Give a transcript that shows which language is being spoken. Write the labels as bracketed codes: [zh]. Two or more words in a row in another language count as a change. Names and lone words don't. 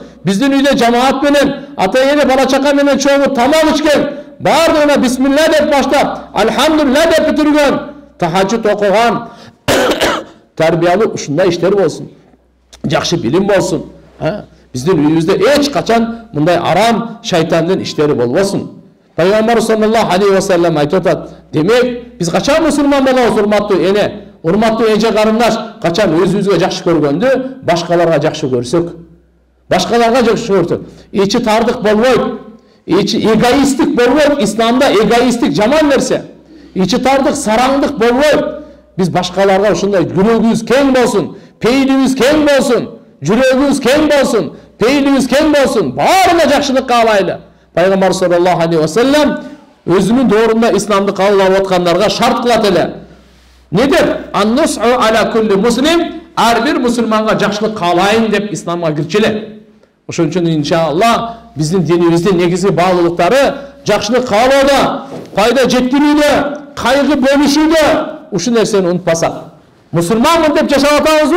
[ky] Биздин үйдө жамаат менен, ата-эне, бала-чака менен чогуу тамак ичкен, бардыгына бисмилла деп баштап, алхамдулилlah деп бүтүргөн, тахажжуд окуган, тарбиялуу ушундай иштер болсун. Жакшы билим болсун. Биздин үйүбүздө эч качан мындай арам шайтандын иштери болбосун. Пайгамбар [ar] صلى الله عليه وسلم [ky] айтып атат: "Демек, биз качан мусулман болобуз, урматтуу эне, урматтуу эже карындаш, качан өзүбүзгө жакшы көргөндү башкаларга жакшы көрсөк. Башкаларга жакшы көрсөк, ичи тардык болбойт, ичи эгоисттик болбойт. Исламда эгоисттик жаман нерсе. Ичи тардык, сараңдык болбойт. Биз башкаларга ушундай жүрөгүбүз кең болсун, пейилибиз кең болсун, жүрөгүбүз кең болсун, пейилибиз кең болсун, баарына жакшылык каалайлы. Пайгамбар [ar] صلى الله عليه وسلم [ky] өзүнүн доорунда исламды каалап аткандарга шарт кылат эле. Не деп? [ar] النصح على كل مسلم, [ky] ар бир мусулманга жакшылык каалайын деп исламга кирчиле. Ошон үчүн иншалла биздин динибиздин негизги баалуулуктары жакшылык каалоодо, пайда жеткирүүдө, кайгы бөлүшүүдө ушул нерсени унутпасак. Мусулманмын деп жашап атабызбы?